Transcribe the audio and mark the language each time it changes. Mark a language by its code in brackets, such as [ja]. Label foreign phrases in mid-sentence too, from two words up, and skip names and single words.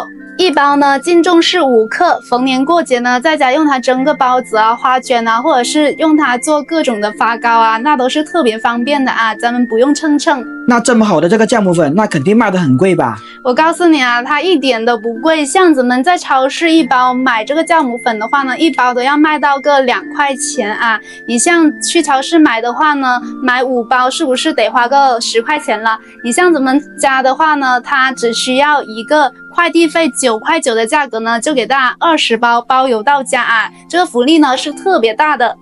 [zh] 一包呢净重是5克，逢年過節呢在家用它蒸個包子啊、花卷啊，或者是用它做各種的發糕啊，那都是特別方便的啊，咱們不用稱。那這麼好的這個酵母粉，那肯定賣得很貴吧？我告訴你啊，它一點都不貴，像咱們在超市一包買這個酵母粉的話呢，一包都要賣到個2塊錢啊。你像去超市買的話呢，買5包是不是得花個10塊錢了？你像咱們家的話呢，它只需要一個快遞費9塊9的價格呢，就給大家20包包郵到家啊！這個福利呢是特別大的。